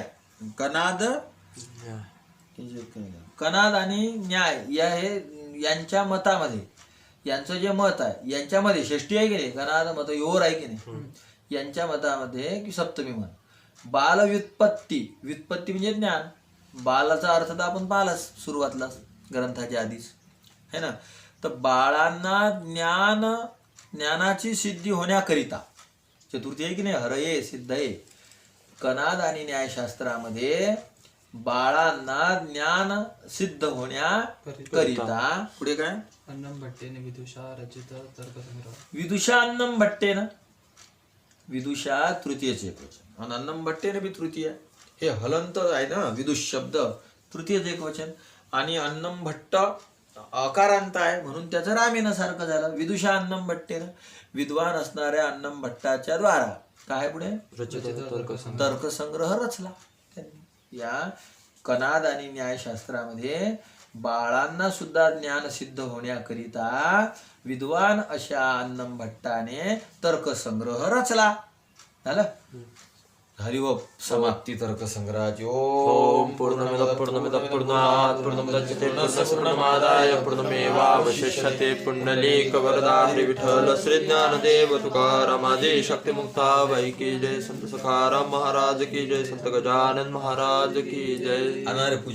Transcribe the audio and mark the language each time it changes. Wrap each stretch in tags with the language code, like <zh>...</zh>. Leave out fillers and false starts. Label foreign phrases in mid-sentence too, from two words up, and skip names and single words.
<mr>कनाद आणि न्याय या हे यांच्या मतामध्ये, यांचं जे मत आहे यांच्यामध्ये षष्टी आहे की नाही, कनाद मत योर आहे की नाही, यांच्या मतामध्ये की सप्तमी मत. बाल व्युत्पत्ती म्हणजे ज्ञान. बालाचा अर्थ तर आपण पाहिलाच सुरुवातला ग्रंथाच्या आधीच</mr> <hi>है ना.</hi> <mr>तर बाळांना ज्ञानाची सिद्धी होण्याकरिता, चतुर्थी आहे की नाही,</mr> <sa>हरये सिद्धये.</sa> <mr>कनाद आणि न्यायशास्त्रामध्ये बाळांना ज्ञान सिद्ध होण्याकरिता पुढे काय?</mr> <sa>अन्नम भट्टेने विदुषा रचित तर्कसंग्रह. विदुषा अन्नम भट्टेन.</sa> <mr>विदुषा तृतीयच एकवचन आणि अन्नम भट्टेने बी तृतीय. हे हलंत आहे ना विदुष शब्द, तृतीयच एकवचन. आणि अन्नम भट्ट अकारांत आहे म्हणून त्याचं रामेनं सारखं झालं.</mr> <sa>विदुषा अन्नम भट्टेन,</sa> <mr>विद्वान असणाऱ्या अन्नम भट्टाच्या द्वारा काय पुढे तर्कसंग्रह रचला त्यांनी. या कनाद आणि न्यायशास्त्रामध्ये बाळांना सुद्धा ज्ञान सिद्ध होण्याकरिता विद्वान अशा अन्नम भट्टाने तर्कसंग्रह रचला. झालं? झाली व समाप्ती तर्कसंग्रहाची.</mr> <sa>ओम पूर्णमिदं पूर्णमिदं पूर्णात् पूर्णमुदच्यते पूर्णमादाय पूर्णमेवावशिष्यते.</sa> <mr>पुंडलीक वरदा श्री विठ्ठल श्री ज्ञानदेव तुकाराम आदी शक्तिमुक्ता बाई</mr> <hi>की जय.</hi> <mr>संत सखाराम महाराज</mr> <hi>की जय.</hi> <mr>संत गजानन महाराज</mr> <hi>की जय.</hi> <mr>अनार पूजा</mr>